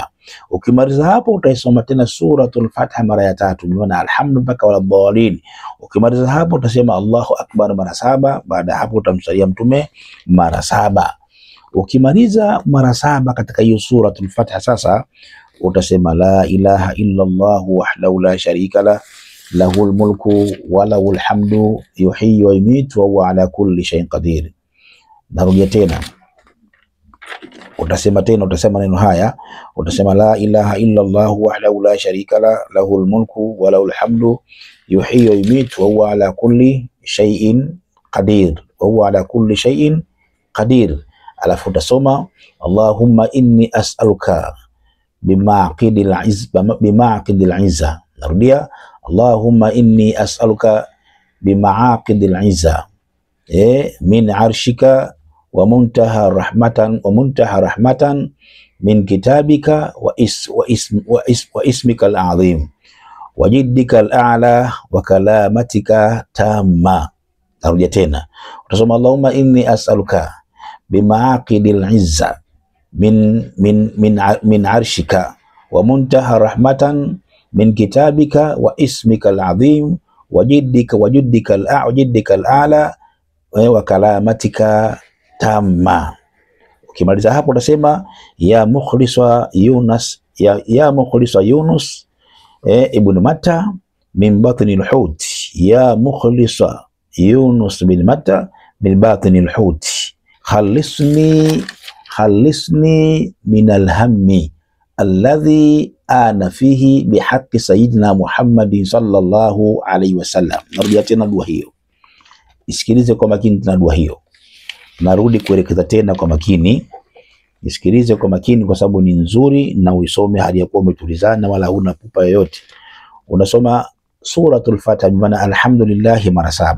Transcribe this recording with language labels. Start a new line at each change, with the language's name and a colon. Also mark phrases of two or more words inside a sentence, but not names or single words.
Swahili: Ukimaliza hapo utaisoma tena suratul Fatiha mara ya 3, bimaana alhamdu mpaka
Arabic: ولا الضالين.
Swahili: Ukimaliza hapo utasema
Arabic: الله أكبر
Swahili: mara 7, baada hapo utamsalia Mtume mara 7. Ukimaliza mara 7 katika hiyo suratul Fatiha, sasa utasema
Arabic: لا إله إلا الله وحده لا شريك له له الملك وله الحمد يحيي ويميت وهو على كل شيء قدير.
Swahili: Narudia tena. Utasema neno haya, utasema
Arabic: لا إله إلا الله وحده لا شريك له له الملك وله الحمد يحيي ويميت وهو على كل شيء قدير وهو على كل شيء قدير.
Swahili: Alafu utasoma
Arabic: اللهم إني أسألك بمعاقد العز. Narudia, اللهم إني أسألك بمعاقد العز من عرشك ومنتهى الرحمة من كتابك واسمك الأعظم وجدك الأعلى وكلماتك التامة.
Swahili: Narudia tena, utasoma
Arabic: اللهم إني أسألك بمعاقد العز من عرشك ومنتهى الرحمة من كتابك واسمك الأعظم وجدك الأعلى وكلماتك التامة.
Swahili: Ukimaliza hapo utasema
Arabic: يا مخلص يونس بن متى من بطن الحوت يا مخلص يونس بن متى من بطن الحوت خلصني من الهم الذي أنا فيه بحق سيدنا محمد صلى الله عليه وسلم.
Swahili: Narudia tena dua hiyo, isikilize kwa makini tena dua hiyo. Narudi kuelekeza tena kwa makini, isikilize kwa makini kwa sababu ni nzuri, na uisome hadi yakuwa umetulizana wala huna pupa yoyote. Unasoma suratul Fatiha bimaana alhamdulillah mara 7.